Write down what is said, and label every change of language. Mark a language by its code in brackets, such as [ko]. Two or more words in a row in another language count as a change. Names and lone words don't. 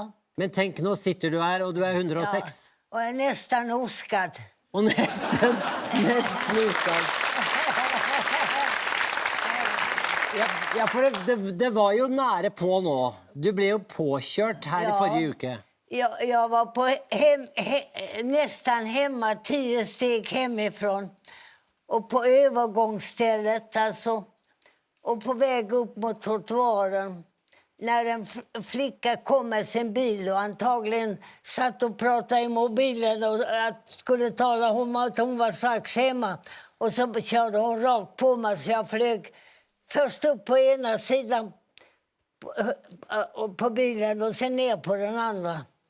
[no] Men tenk, nå sitter du her, og du er 106. Ja. Og er nesten oskadd. Og nesten oskadd. Ja, for det var jo nære på nå. Du ble jo påkjørt her i forrige uke. [sv] Jag var på nästan hemma 10 steg hemifrån och på övergångsstället alltså, och på väg upp mot trottoaren när en flicka kom med sin bil och antagligen satt och pratade i mobilen och skulle tala om att hon var strax hemma, och så körde hon rakt på mig, så jag flög först upp på ena sidan på bilen och sen ner på den andra.